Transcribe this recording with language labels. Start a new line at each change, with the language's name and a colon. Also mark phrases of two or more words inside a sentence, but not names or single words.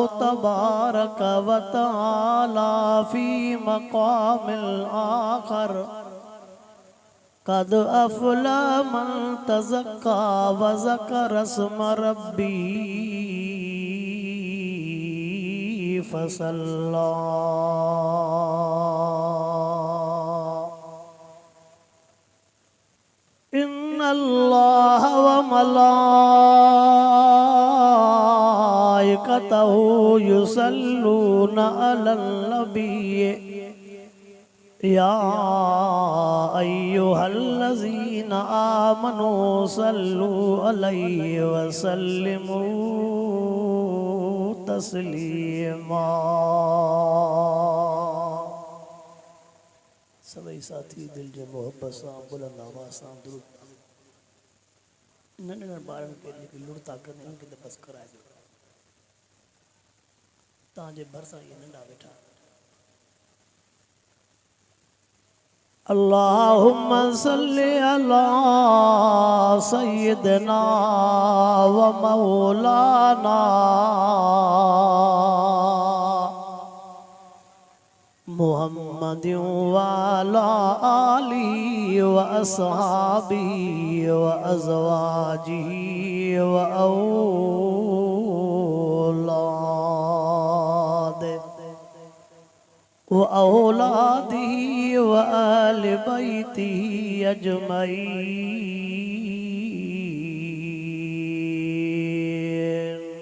Arabic: تبارك وتعالى في مقام الآخر قد أفلح من تزكى وذكر اسم ربه فصلى. إن الله وملائكته يصلون على النبي يا أيها الذين آمنوا صلوا عليه وسلموا تسليما.
Sindhi: सभी साथी दिल जे मोहब्बत सां बुलंद आवाज़ सां दुरूद नंढड़नि ॿारनि खे जेके लुड़ता कनि उन्हनि खे त बसि कराइजो। तव्हांजे भरिसां इहे नंढा वेठा।
Arabic: اللهم صل على سيدنا ومولانا محمد وعلى آله وأصحابه وأزواجه وأولاده وأهل بيته أجمعين.